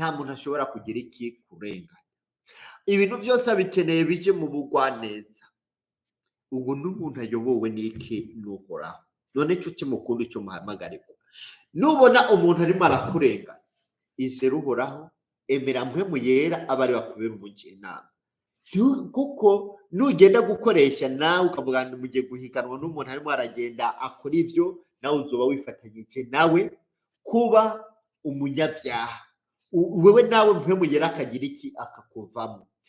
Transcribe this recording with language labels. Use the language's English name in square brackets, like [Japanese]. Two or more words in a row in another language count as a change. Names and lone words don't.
[Rundi] Nta muntu ashobora kugira iki? Kurenganya. ibintu byose abikeneye bije mu bugwaneza. Ubu n'umuntu ayobowe n'iki? N'Uhoraho. None nshuti mukunda icyo muhamagarirwa, nubona umuntu arimo arakurenganya, izere Uhoraho, emera mpwemu yera abe ari we akubera umujyanama. Kuko nugenda gukoresha nawe ukavuga ngo mugiye guhiganwa n'umuntu arimo aragenda akora ibyo, nawe uzoba wifatanyije nawe kuba umunyabyaha. Wewe nawe mpwemu yera akagira iki? Akakuvamo.